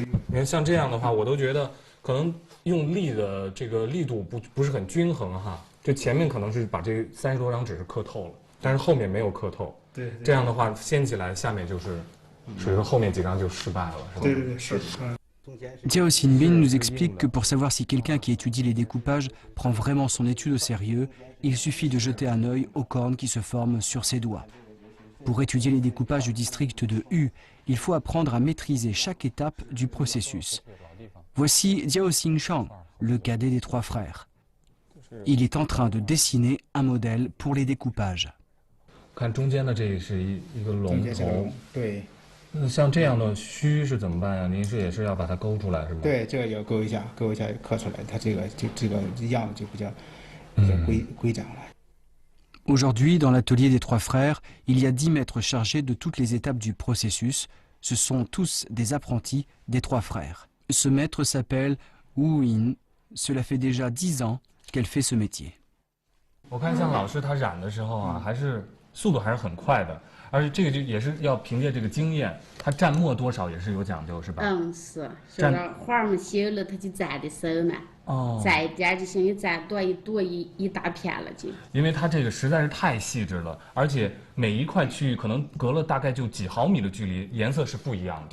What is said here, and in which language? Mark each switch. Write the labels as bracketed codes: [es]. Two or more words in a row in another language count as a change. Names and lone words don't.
[zh] 你看像这样的话，我都觉得可能用力的这个力度不是很均衡哈。就前面可能是把这30多张纸是刻透了，但是后面没有刻透。对。这样的话掀起来，下面就是属于后面几张就失败了，是吧？对，是。 [fr] Jiao Xinbin nous explique que pour savoir si quelqu'un qui étudie les découpages prend vraiment son étude au sérieux, il suffit de jeter un œil aux cornes qui se forment sur ses doigts. Pour étudier les découpages du district de U, il faut apprendre à maîtriser chaque étape du processus. Voici Jiao Xingshang, le cadet des 3 frères. Il est en train de dessiner un modèle pour les découpages. [zh] 看中间的这是一个龙头，对。像这样的须是怎么办呀？您也是要把它勾出来是吗？对，这个要勾一下刻出来，它这个样子就比较规整了。 [fr] Aujourd'hui, dans l'atelier des 3 frères, il y a 10 maîtres chargés de toutes les étapes du processus. Ce sont tous des apprentis des 3 frères. Ce maître s'appelle Wu Yin. Cela fait déjà 10 ans qu'elle fait ce métier. [zh] 我看像老师他染的时候啊，还是速度还是很快的， 而且这个就也是要凭借这个经验，它蘸墨多少也是有讲究，是吧？是，说到花嘛小了，它就蘸的少嘛。蘸一点就行，一蘸多一大片了就。因为它这个实在是太细致了，而且每一块区域可能隔了大概就几毫米的距离，颜色是不一样的。